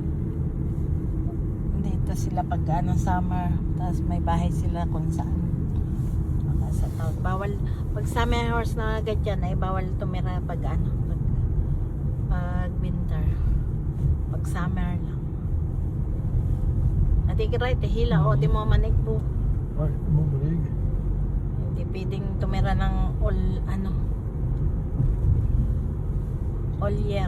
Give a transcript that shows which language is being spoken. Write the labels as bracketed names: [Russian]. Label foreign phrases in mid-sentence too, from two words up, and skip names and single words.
[Filipino] Dito sila pag summer, tapos may bahay sila kung saan. Sa taon. Bawal, pag [English] summer house [Filipino] na agad yan, ay bawal tumira pag pag winter. Pag summer lang. Natigray, hila o di mo manig po. [Danish] Nej, det må man ikke. [Filipino] Hindi pwedeng tumira ng [English] all year.